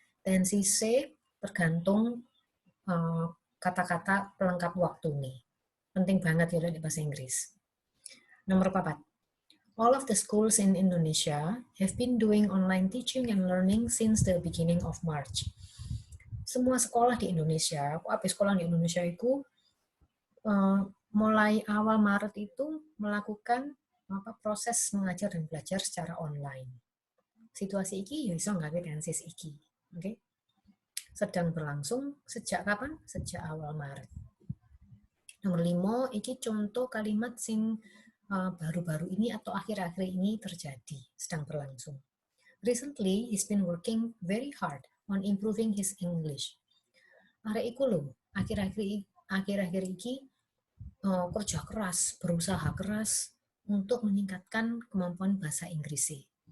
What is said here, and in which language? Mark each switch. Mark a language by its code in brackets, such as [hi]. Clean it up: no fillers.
[id] Tensi C tergantung kata-kata pelengkap waktu nih. Penting banget ya di bahasa Inggris. Nomor 4. [en] All of the schools in Indonesia have been doing online teaching and learning since the beginning of March. [id] Semua sekolah di Indonesia, sekolah di Indonesia itu mulai awal Maret itu melakukan proses mengajar dan belajar secara online. [jv] Situasi iki ya iso nggawe tensis iki. Oke. [id] Sedang berlangsung sejak kapan? Sejak awal Maret. Nomor 5, iki contoh kalimat sing baru-baru ini atau akhir-akhir ini terjadi, sedang berlangsung. [en] Recently, he's been working very hard on improving his English. [jv] Arek iku lho, akhir-akhir iki [id] kerja keras, berusaha keras untuk meningkatkan kemampuan bahasa Inggris.